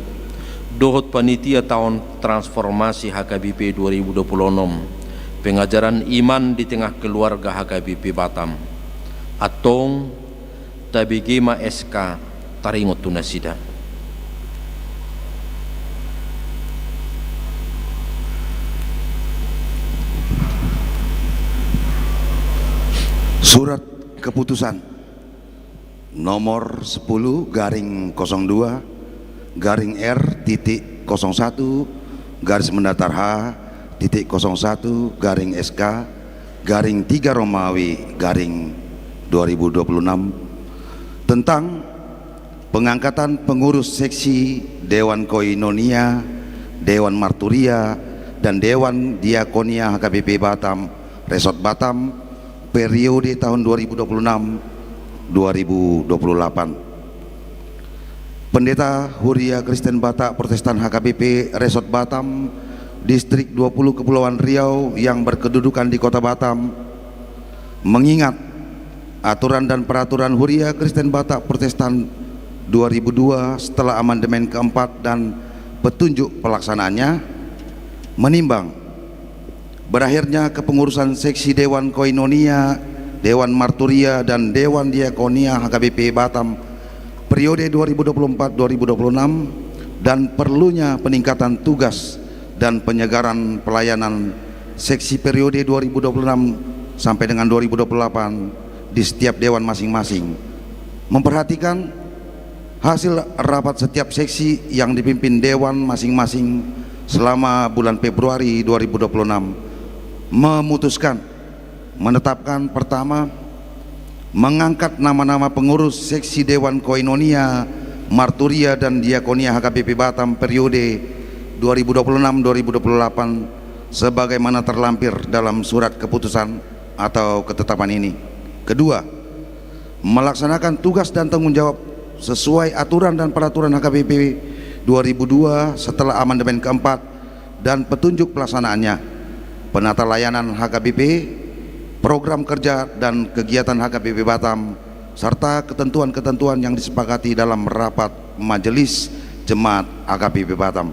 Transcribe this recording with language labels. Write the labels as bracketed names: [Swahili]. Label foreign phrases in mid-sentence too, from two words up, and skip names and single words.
[Indonesian] Dohot panitia tahun transformasi HKBP 2026 pengajaran iman di tengah keluarga HKBP Batam [Batak Toba] atong tabigema SK Taringot Tunasida. [Indonesian] Surat keputusan nomor 10/02 garing R.01 garis mendatar H.01 garing SK garing 3 Romawi garing 2026 tentang pengangkatan pengurus seksi Dewan Koinonia, Dewan Marturia dan Dewan Diakonia HKBP Batam, Resort Batam periode tahun 2026-2028. Pendeta Huria Kristen Batak Protestan HKBP Resort Batam, Distrik 20 Kepulauan Riau yang berkedudukan di Kota Batam, mengingat aturan dan peraturan Huria Kristen Batak Protestan 2002 setelah amandemen keempat dan petunjuk pelaksanaannya, menimbang berakhirnya kepengurusan seksi Dewan Koinonia, Dewan Marturia dan Dewan Diakonia HKBP Batam periode 2024-2026 dan perlunya peningkatan tugas dan penyegaran pelayanan seksi periode 2026 sampai dengan 2028 di setiap dewan masing-masing, memperhatikan hasil rapat setiap seksi yang dipimpin dewan masing-masing selama bulan Februari 2026, memutuskan menetapkan pertama, mengangkat nama-nama pengurus seksi Dewan Koinonia, Marturia dan Diakonia HKBP Batam periode 2026-2028 sebagaimana terlampir dalam surat keputusan atau ketetapan ini. Kedua, melaksanakan tugas dan tanggung jawab sesuai aturan dan peraturan HKBP 2002 setelah amandemen keempat dan petunjuk pelaksanaannya, penata layanan HKBP, program kerja dan kegiatan HKBP Batam, serta ketentuan-ketentuan yang disepakati dalam rapat Majelis Jemaat HKBP Batam.